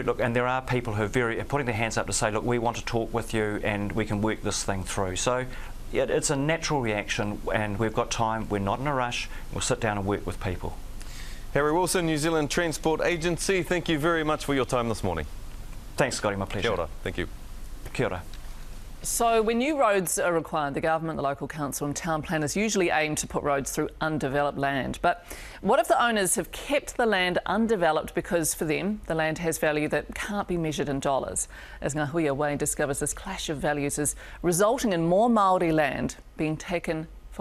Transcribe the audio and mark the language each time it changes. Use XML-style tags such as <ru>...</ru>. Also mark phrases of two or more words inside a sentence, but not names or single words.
<en>Look, and there are people who are putting their hands up to say, look, we want to talk with you and we can work this thing through. So yeah, it's a natural reaction, and we've got time. We're not in a rush. We'll sit down and work with people. Harry Wilson, New Zealand Transport Agency, thank you very much for your time this morning. Thanks, Scotty, my pleasure.</en> <mi>Kia ora.</mi> <en>Thank you.</en> <mi>Kia ora.</mi> <en>So when new roads are required, the government, the local council and town planners usually aim to put roads through undeveloped land. But what if the owners have kept the land undeveloped because for them the land has value that can't be measured in dollars? As Ngahuia Wayne discovers, this clash of values is resulting in more Maori land being taken</en>